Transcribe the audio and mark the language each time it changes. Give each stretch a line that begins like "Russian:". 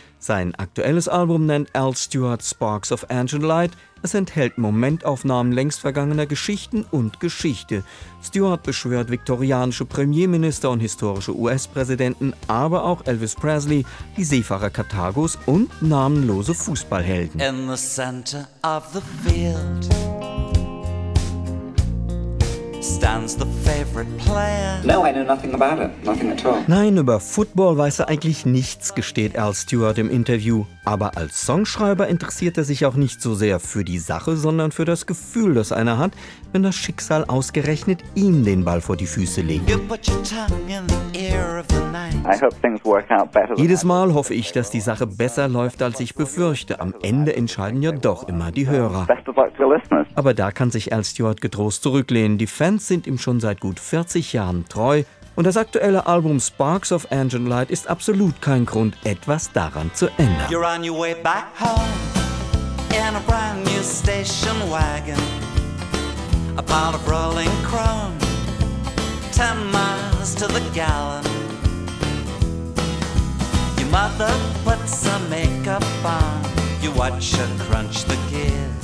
German: Sein aktuelles Album nennt Al Stewart Sparks of Ancient Light. Es enthält Momentaufnahmen längst vergangener Geschichten und Geschichte. Stewart beschwört viktorianische Premierminister und historische US-Präsidenten, aber auch Elvis Presley, die Seefahrer Karthagos und namenlose Fußballhelden.
English: In the center of the field stands the favorite player. No, I know nothing about it. Nothing at all.
German: Nein, über Football weiß er eigentlich nichts, gesteht Al Stewart im Interview. Aber als Songschreiber interessiert er sich auch nicht so sehr für die Sache, sondern für das Gefühl, das einer hat, wenn das Schicksal ausgerechnet ihm den Ball vor die Füße legt.
English: You put your tongue in the ear of the night. I hope things work out better than
German: Jedes Mal hoffe ich, dass die Sache besser läuft, als ich befürchte. Am Ende entscheiden ja doch immer die Hörer.
English: Best of luck to your listeners.
German: Aber da kann sich Al Stewart getrost zurücklehnen. Die Fans sind ihm schon seit gut 40 Jahren treu. Und das aktuelle Album Sparks of Ancient Light ist absolut kein Grund, etwas daran zu ändern.
English: You're on your way back home in a brand new station wagon. A pile of rolling chrome, 10 miles to the gallon. Your mother puts some makeup on. You watch her crunch the gear.